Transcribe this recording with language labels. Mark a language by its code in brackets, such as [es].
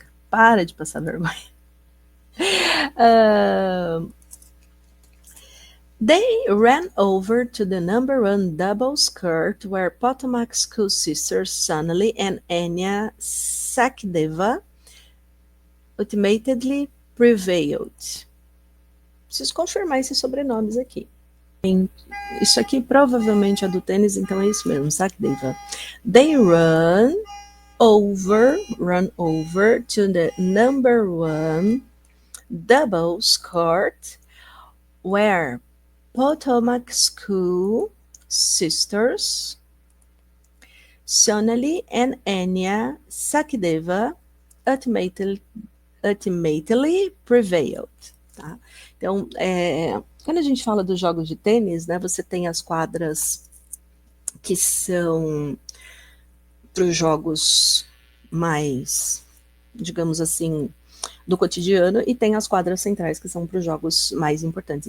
[pt] Para de passar vergonha. [en] They ran over to the number one double skirt where Potomac School sisters Sonali and Anya Sakdeva ultimately prevailed. [pt] Preciso confirmar esses sobrenomes aqui. Isso aqui provavelmente é do tênis, então é isso mesmo, Sakdeva. [en] They run over to the number one double skirt where Potomac School sisters Sonali and Anya Sakdeva ultimately prevailed. [pt] Tá? Então, quando a gente fala dos jogos de tênis, né, você tem as quadras que são para os jogos mais, digamos assim, do cotidiano, e tem as quadras centrais que são para os jogos mais importantes.